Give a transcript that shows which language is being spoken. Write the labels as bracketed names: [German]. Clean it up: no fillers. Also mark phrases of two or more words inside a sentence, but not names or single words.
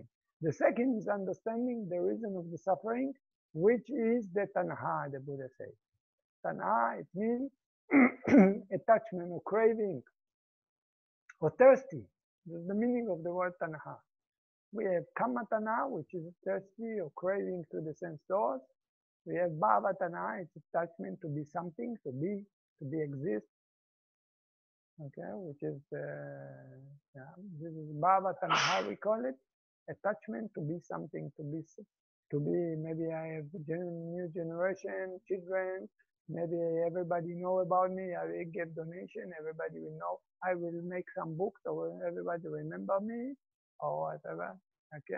[English] The second is understanding the reason of the suffering, which is the tanha, the Buddha says. Tanha, it means attachment or craving or thirsty. That's the meaning of the word tanha. We have [Pali] kama tanha, [English] which is thirsty or craving to the sense doors. We have [Pali] bhava tanha, [English] it's attachment to be something, to be exist. Okay, which is this is [Pali] bhava tanha, [English] we call it. Attachment to be something, to be, maybe I have new generation, children, maybe everybody know about me, I will give donation, everybody will know, I will make some books, or everybody remember me, or whatever, okay?